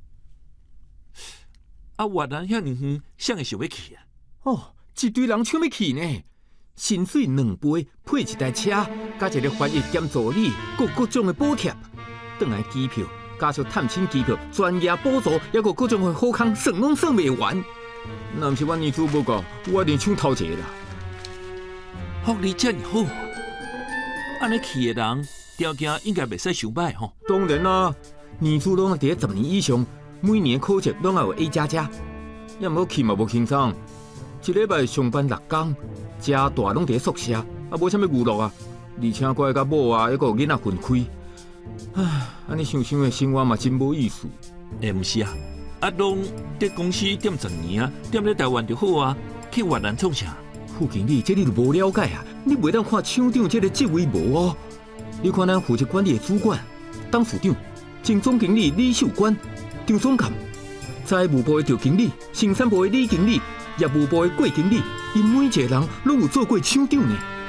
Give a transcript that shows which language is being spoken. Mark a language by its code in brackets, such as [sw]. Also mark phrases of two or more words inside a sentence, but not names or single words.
[nan] 啊，越南遐尼远，谁会想要去啊？哦，一堆人抢要去呢，薪水2倍，配一台车，加一个翻译兼助理，各种的补贴，转来机票，加上探亲机票、专业补助，还有各种的好康，算拢算袂完。若毋是阮年资无够，我一定抢头一个啦。福利遮尔好，安尼去的人条件应该袂使伤歹吼。当然啦，年资拢伫10年以上，每年的考绩拢要有 A++，要无去嘛无轻松。一礼拜上班6天，食大拢伫宿舍，无啥物娱乐啊。而且怪甲某啊，还有囡仔分开。唉，安尼想想的生活嘛真无意思。毋是啊，拢伫公司踮10年啊，踮咧台湾就好啊，去越南创啥？副经理，这你就无了解啊！你袂当看厂长这个职位无哦。你看咱负责管理的主管、董事长、前总经理李秀官、张总监、财务部的赵经理、生产部的李经理、业务部的郭经理，因每一个人拢有做过厂长呢。